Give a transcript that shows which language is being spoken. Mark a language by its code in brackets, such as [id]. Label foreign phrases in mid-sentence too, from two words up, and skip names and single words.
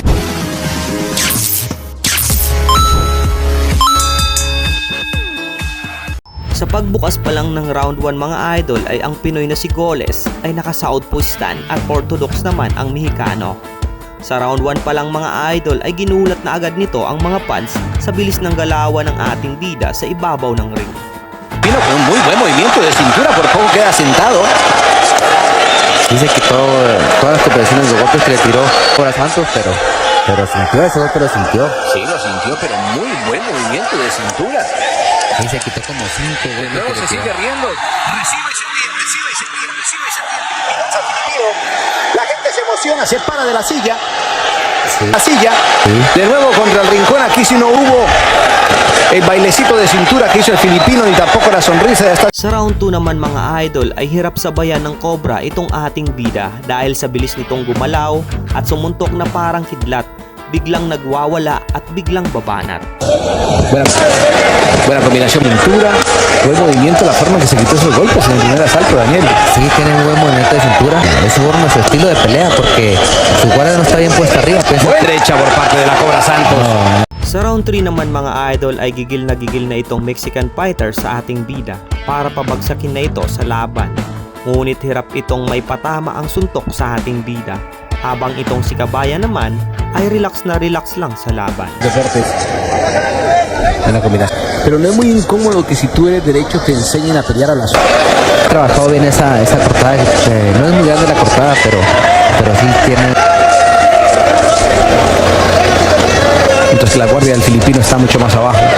[tl] Sa pagbukas pa lang ng round 1 mga idol ay ang Pinoy na si Goles ay naka- [en] southpaw stand [tl] at orthodox naman ang Mexicano. Sa round 1 pa lang mga idol ay ginulat na agad nito ang mga fans sa bilis ng galawan ng ating bida sa ibabaw ng ring. [es] Vino con un muy buen movimiento de cintura, por poco queda sentado. Dice que todas las cooperaciones de golpes que le tiró por a Santos, pero sintió ese golpe, lo sintió. Sí, lo sintió, pero muy buen movimiento de cintura. Sí, se quitó como 5 golpes. De nuevo se sigue riendo. Recibe y se ríe, recibe y se ríe, recibe y se ríe. La gente se emociona, se para de la silla. Sí. La silla. Sí. De nuevo contra el rincón. Aquí sí no hubo el bailecito de cintura que hizo el filipino ni tampoco la sonrisa de hasta. [tl] Sa round 2 naman mga idol ay hirap sabayan ng Cobra itong ating bida dahil sa bilis nitong gumalaw at sumuntok na parang kidlat. Biglang nagwawala at biglang babanat. [es] Buena combinación, cintura, buen movimiento, la forma que se quitó esos golpes en el primer asalto, Daniel. Sí, tiene un buen movimiento de cintura. Es forma, su estilo de pelea, porque su guardia no está bien puesta arriba. Derecha por parte de la Cobra Santos. [tl] Sa round 3 naman mga idol ay gigil na itong Mexican fighter sa ating bida para pabagsakin na ito sa laban. Ngunit hirap itong may patama ang suntok sa ating bida. Habang itong si Kabayan naman ay relax lang sa laban. [es] Deportes. Buena combinación. Pero no es muy incómodo que si tú eres derecho te enseñen a pelear a la zona. Trabajado bien esa cortada. No es muy grande la cortada, pero sí tiene. Entonces la guardia del filipino está mucho más abajo.